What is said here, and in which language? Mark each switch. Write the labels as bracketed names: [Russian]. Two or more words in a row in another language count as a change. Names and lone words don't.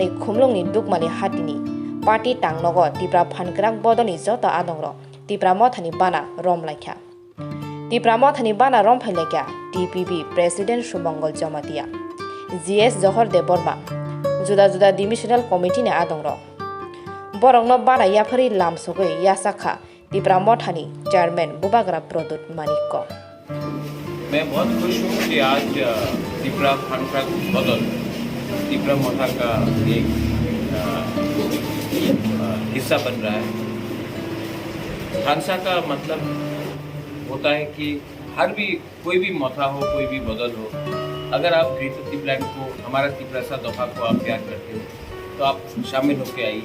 [Kok Borok] खुमलुंगनि दुकमानि हातिनि पार्टी टांगनगो त्रिपुरा फानग्राक बदलनि जत आदंग्र त्रिपुरा मथानि बाना रमलायखा त्रिपुरा मथानि बाना रमफायलायखा टीपीबी प्रेसिडेंट सुमंगल जमातिया जीएस जहरदेव बर्मा जुदा जुदा [English] divisional committee [Kok Borok] ने आदंग्र बरंगनो बाना याफरी लामसगै यासाखा त्रिपुरा मथानि चेयरमैन बुबाग्रा प्रदुत मानिक [Hindi] मैं बहुत खुश हूँ कि आज त्रिपुरा फानग्राक बदल त्रिपुरा मथा का एक हिस्सा बन रहा है। फांसा का मतलब होता है कि कोई भी मथा हो, कोई भी बदल हो, अगर आप ग्रेटर त्रिपुरा को, हमारा त्रिपुरा सा दफा को आप प्यार करते हो तो आप शामिल होकर आइए।